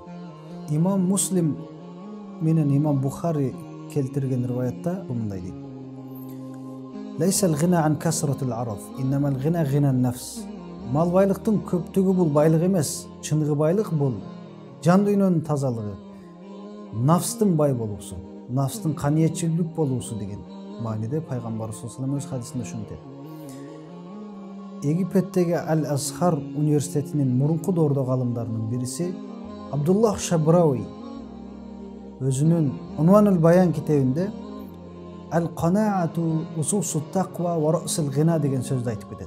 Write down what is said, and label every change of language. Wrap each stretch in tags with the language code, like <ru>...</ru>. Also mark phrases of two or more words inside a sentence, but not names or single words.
<ky>Имам Муслим менен Имам Бухари келтирген риваятта мындай дейт:</ky> <ar>ليس الغنى عن كثرة العرض إنما الغنى غنى النفس.</ar> <ky>Мал байлыктын көптүгү бул байлык эмес, чыныгы байлык бул жан дүйнөнүн тазалыгы, нафстын бай болуусу, нафстын каниетчилдик болуусу деген мааниде пайгамбар</ky> <ar>صلى الله عليه وسلم</ar> <ky>хадисинде ушинтет. Египеттеги Ал-Азхар университетинин мурунку доордогу алымдарынын бириси Абдуллах Шабрауи өзүнүн Унванул Баян китебинде</ky> <ar>القناعة أسس تقوى و رسول غنى</ar> <ky>деген сөздү айтып кетет.</ky>